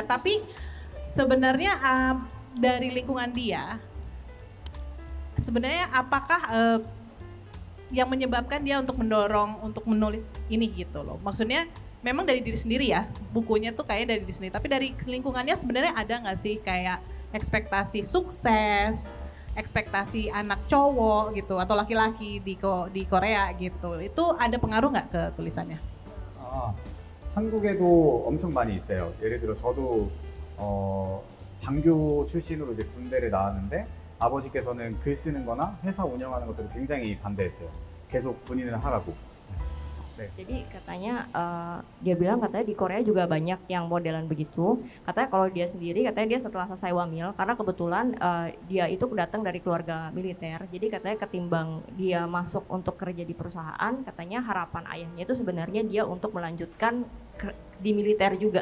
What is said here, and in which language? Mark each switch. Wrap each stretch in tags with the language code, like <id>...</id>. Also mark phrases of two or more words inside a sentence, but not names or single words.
<id>Tapi sebenarnya dari lingkungan dia, sebenarnya apakah yang menyebabkan dia untuk mendorong untuk menulis ini gitu loh. Maksudnya memang dari diri sendiri ya, bukunya tuh kayak dari diri sendiri. Tapi dari lingkungannya sebenarnya ada nggak sih kayak ekspektasi sukses, ekspektasi anak cowok gitu atau laki-laki di Korea gitu, itu ada pengaruh nggak ke tulisannya?</id> <ko>한국에도 엄청 많이 있어요. 예를 들어 저도 장교 출신으로 이제 군대를 나왔는데 아버지께서는 글 쓰는 거나 회사 운영하는 것들을 굉장히 반대했어요. 계속 군인을 하라고. 네.</ko> <id>Jadi katanya dia bilang katanya di Korea juga banyak yang modelan begitu. Katanya kalau dia sendiri, katanya dia setelah selesai wamil, karena kebetulan dia itu datang dari keluarga militer. Jadi katanya ketimbang dia masuk untuk kerja di perusahaan, katanya harapan ayahnya itu sebenarnya dia untuk melanjutkan di militer juga.</id>